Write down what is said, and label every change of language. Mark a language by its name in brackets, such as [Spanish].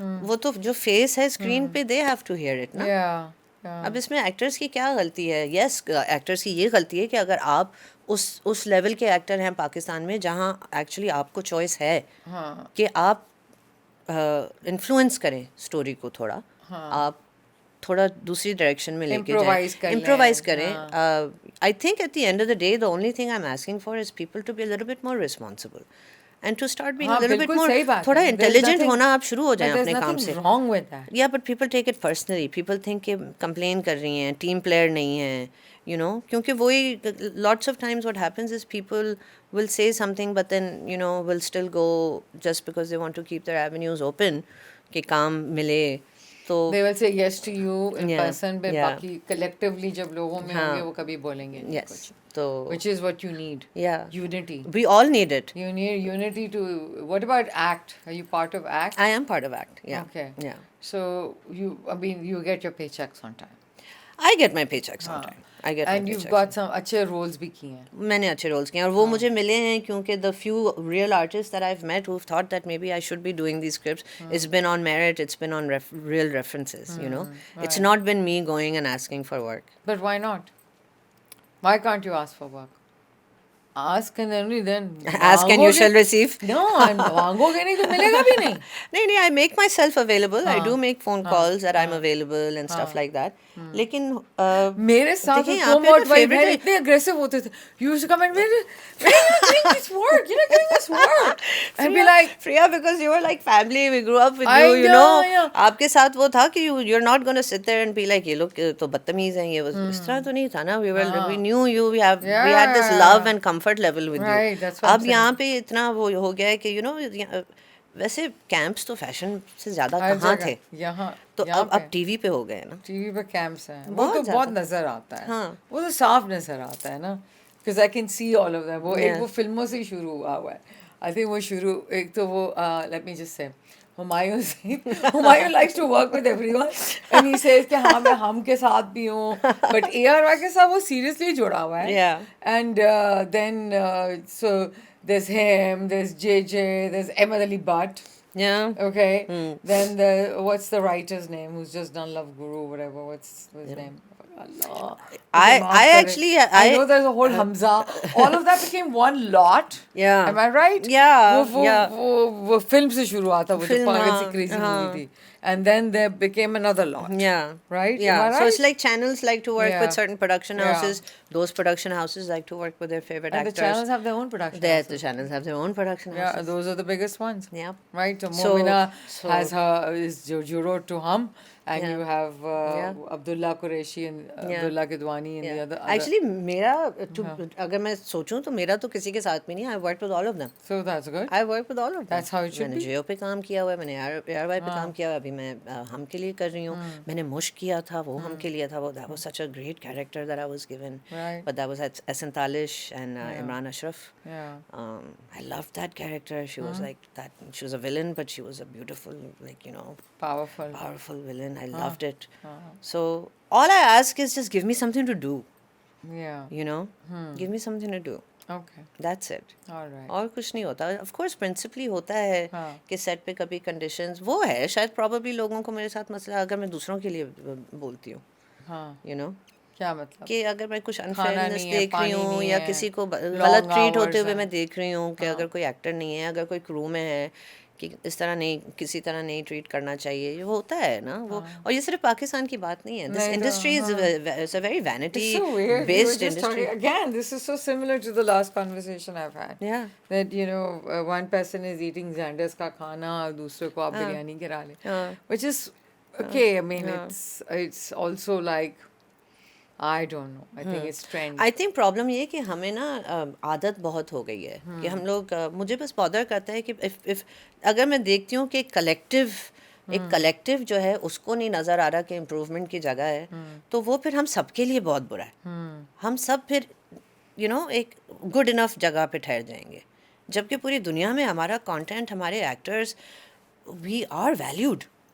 [Urdu] وہ تو جو فیس ہے اسکرین پہ [English] they have to hear it [Urdu] نا. اب اس میں ایکٹرس کی کیا غلطی ہے؟ یس ایکٹرس کی یہ غلطی ہے کہ اگر آپ اس لیول کے ایکٹر ہیں پاکستان میں جہاں ایکچولی آپ کو چوائس ہے کہ آپ انفلوئنس کریں اسٹوری کو, تھوڑا آپ تھوڑا دوسری ڈائریکشن میں لے کے جائیں, امپرووائز کریں. [English] I think at the end of the day the only thing I am asking for is people to be a little bit more responsible and to start being a little bit more [Urdu] تھوڑا intelligent ہونا آپ شروع ہو جائیں اپنے کام سے. [English] Yeah, but people take it personally. People think [Urdu] کہ complain کر رہی ہیں, ٹیم پلیئر نہیں ہیں, [English] you know, [Urdu] کیونکہ وہی [English] lots of times what happens is people will say something but then you know will still go just because they want to keep their avenues open [Urdu] کہ کام ملے. تو [English] they will say yes to you in person but [Urdu] باقی collectively جب لوگوں میں ہوں گے وہ کبھی بولیں گے نہیں کچھ. [English] So which is what you need. Unity. We all need it. You need unity to. What about ACT? Are you part of ACT? I am part of ACT. Yeah. Okay. Yeah. So you get your paychecks on time. I get my paychecks on time. I get and you've got some [Urdu] اچھے [English] roles [Urdu] بھی کیے ہیں. میں نے اچھے rules کیے ہیں اور وہ مجھے ملے ہیں کیونکہ [English] the few real artists that I've met who've thought that maybe I should be doing these scripts, it's been on merit, it's been on real references, you know. It's not been me going and asking for work. But why not? Why can't you ask for work? ask and then Ask and you shall receive. [Urdu] No, مانگوگے نہیں تو ملے گا بھی نہیں. [English] نہیں, I make myself available. I do make phone calls that I'm available and stuff like that. [Urdu] لیکن میرے ساتھ تم اور تمہاری بہن اتنے اگریسو ہوتے تھے. [English] You used to come and you're not doing this work, you're not doing this work. I'd be like, Priya, because you were like family, we grew up with you, you know. [Urdu] آپ کے ساتھ وہ تھا کہ [English] you're not going to sit there and be like, [Urdu] یہ لوگ تو بدتمیز ہیں, یہ اس طرح تو نہیں تھا نا. [English] We knew you, we had this love and comfort level with you. [Urdu] اب یہاں پہ اتنا وہ ہو گیا ہے کہ [English] you know, [Urdu] ویسے کیمپس تو فیشن سے زیادہ کہاں تھے, یہاں تو اب ٹی وی پہ ہو گئے نا. ٹی وی پہ کیمپس ہیں, وہ تو بہت نظر آتا ہے, وہ تو صاف نظر آتا ہے نا, [English] because I can see all of that. [Urdu] وہ ایک وہ فلموں سے ہی شروع ہوا ہے. [English] I think [Urdu] وہ شروع ایک تو وہ [English] let me just say Humayun likes to work with everyone and he says [Urdu] کہ ہاں میں ہم کے ساتھ بھی ہوں, but ARY کے ساتھ وہ سیریسلی جڑا ہوا ہے. [English] And then so there's him, there's JJ, there's Ahmed Ali Butt. Yeah. Okay. Then what's the writer's name who's just done Love Guru, whatever, what's his name? Allah. I actually I know there's a whole Hamza. All of that became one lot. Yeah. Am I right? Yeah. [Urdu] وہ film سے شروع ہوا تھا, وہ جو پاگل سی crazy movie تھی. [English] And then there became another lot. Yeah. Right? Yeah. Am I right? So it's like channels like to work with certain production houses. Those production houses like to work with their favorite actors. And the channels have their own production houses. The channels have their own production houses. Yeah, those are the biggest ones. Yeah. Right? So Momina has is جو wrote to Hum, and you have Abdullah Qureshi and Abdullah Kidwani and the other. [Urdu] Actually میرا اگر میں سوچوں تو میرا تو کسی کے ساتھ بھی نہیں. [English] I worked with all of them. So that's good. I worked with all of them. That's how it should be. [Urdu] میں نے جیو پہ کام کیا ہوا ہے, میں نے ARY پہ کام کیا ہوا ہے, ابھی میں ہم کے لیے کر رہی ہوں. میں نے مشک کیا تھا, وہ ہم کے لیے تھا. [English] وہ that was such a great character that I was given. Right. But that was Ehsan Talish and Imran Ashraf. Yeah. I loved that character. She was like that. She was a villain, but she was a beautiful, like, you know, powerful villain. I loved it. So all I ask is just give me something to do. Yeah. You know, give me something to do. Okay. That's it. All right. [Urdu] اور کچھ نہیں ہوتا. [English] Of course principally [Urdu] ہوتا ہے کہ set پہ کبھی conditions وہ ہے, شاید [English] probably [Urdu] لوگوں کو میرے ساتھ مسئلہ اگر میں دوسروں کے لیے بولتی ہوں, [English] you know, [Urdu] کیا مطلب کہ اگر میں کچھ انفیئرنیس دیکھ رہی ہوں یا کسی کو غلط ٹریٹ ہوتے ہوئے میں دیکھ رہی ہوں کہ اگر کوئی ایکٹر نہیں ہے, اگر کوئی کرو میں ہے کہ اس طرح نہیں, کسی طرح نہیں ٹریٹ کرنا چاہیے, یہ ہوتا ہے نا وہ. اور یہ صرف پاکستان کی بات نہیں ہے. [English] This industry is a very vanity based industry. Again, this is so similar to the last conversation I've had. Yeah. That, you know, one person is eating Xander's [Urdu] کا کھانا اور دوسرے کو آپ بریانی کرا لیں. [English] Which is okay. I mean, it's also like, I don't know. I think it's trend. [Urdu] I think problem یہ کہ ہمیں نا عادت بہت ہو گئی ہے کہ ہم لوگ, مجھے بس بادر کرتا ہے کہ اگر میں دیکھتی ہوں کہ ایک کلیکٹیو جو ہے اس کو نہیں نظر آ رہا کہ امپروومنٹ کی جگہ ہے, تو وہ پھر ہم سب کے لیے بہت برا ہے. ہم سب پھر [English] you know [Urdu] ایک گڈ انف جگہ پہ ٹھہر جائیں گے, جبکہ پوری دنیا میں ہمارا کانٹینٹ, ہمارے ایکٹرز, [English] We are valued.